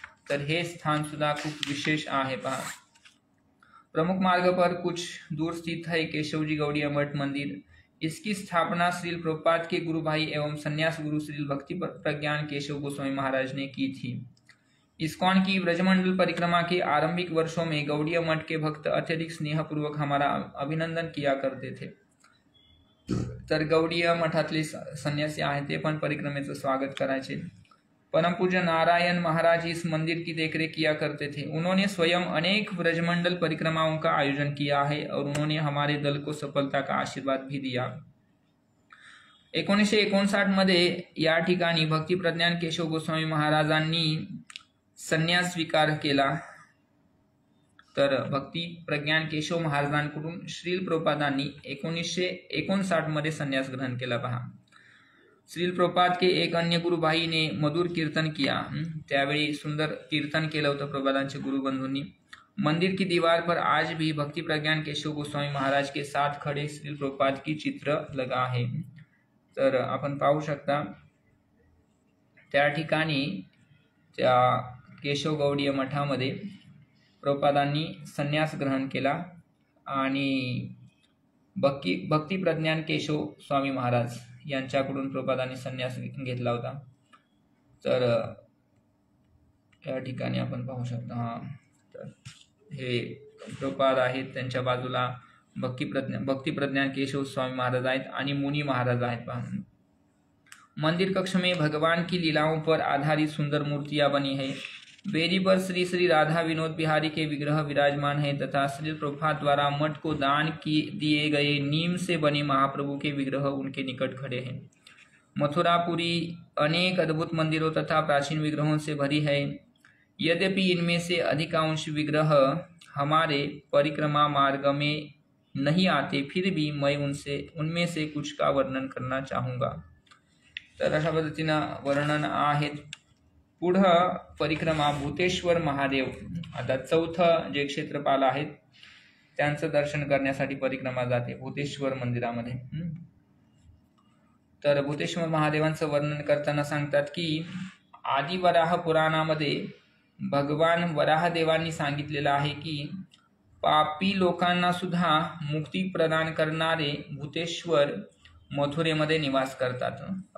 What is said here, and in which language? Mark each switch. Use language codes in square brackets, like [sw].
[mr] तर हे स्थान सुद्धा खूप विशेष आहे पहा. [hi] प्रमुख मार्ग पर कुछ दूर स्थित है केशवजी गौड़िया मठ मंदिर. इसकी स्थापना श्रील प्रभुपाद के गुरु भाई एवं संन्यास गुरु श्रील भक्ति प्रज्ञान केशव गोस्वामी महाराज ने की थी. इस्कॉन की ब्रजमंडल परिक्रमा के आरंभिक वर्षों में गौड़िया मठ के भक्त अत्यधिक स्नेहपूर्वक हमारा अभिनंदन किया करते थे. [mr] तर गौड़िया मठातले संन्यासी आहेत ते पण परिक्रमेचं स्वागत करायचे. [hi] परम पूज्य नारायण महाराज इस मंदिर की देखरेख किया करते थे. उन्होंने स्वयं अनेक ब्रजमंडल परिक्रमाओं का आयोजन किया है और उन्होंने हमारे दल को सफलता का आशीर्वाद भी दिया. [mr] 1959 मध्ये या ठिकाणी भक्ती प्रज्ञान केशव गोस्वामी महाराजांनी संन्यास स्वीकार केला. तर भक्ती प्रज्ञान केशव महाराजांकडून श्रील प्रभुपादांनी 1959 मध्ये संन्यास ग्रहण केला पहा. [hi] श्रील प्रभुपाद के एक अन्य गुरु भाई ने मधुर कीर्तन किया. [mr] त्यावेळी सुंदर कीर्तन केलं होतं प्रभुपादांचे गुरुबंधूंनी. [hi] मंदिर की दीवार पर आज भी भक्ति प्रज्ञान केशव गोस्वामी महाराज के साथ खड़े श्रील प्रभुपाद की चित्र लगा है. [mr] तर आपण पाहू शकता त्या ठिकाणी त्या केशव गौडीय मठामध्ये प्रभुपादांनी संन्यास ग्रहण केला आणि भक्ती प्रज्ञान केशव स्वामी महाराज यांच्याकडून प्रभुपादांनी संन्यास घेतला होता. तर या ठिकाणी आपण पाहू शकता. तर हे प्रभुपाद आहेत, त्यांच्या बाजूला भक्ती प्रज्ञान केशव स्वामी महाराज आहेत आणि मुनी महाराज आहेत पहा. [hi] मंदिर कक्ष में भगवान की लीलाओं पर आधारित सुंदर मूर्तियां बनी है. वेदी पर श्री श्री राधा विनोद बिहारी के विग्रह विराजमान है तथा श्री प्रभुपाद द्वारा मठ को दान दिए गए नीम से बने महाप्रभु के विग्रह उनके निकट खड़े हैं. मथुरापुरी अनेक अद्भुत मंदिरों तथा प्राचीन विग्रहों से भरी है. यद्यपि इनमें से अधिकांश विग्रह हमारे परिक्रमा मार्ग में नहीं आते, फिर भी मैं उनमें से कुछ का वर्णन करना चाहूँगा. [mr] तर अशा पद्धतीनं वर्णन आहेत. पुढं परिक्रमा भूतेश्वर महादेव. आता चौथं जे क्षेत्रपाल आहेत त्यांचं दर्शन करण्यासाठी परिक्रमा जाते भूतेश्वर मंदिरामध्ये. तर भूतेश्वर महादेवांचं वर्णन करताना सांगतात की आदि वराह पुराणामध्ये भगवान वराहदेवांनी सांगितलेलं आहे की पापी लोकांना सुद्धा मुक्ती प्रदान करणारे भूतेश्वर मथुरेमध्ये निवास करतात.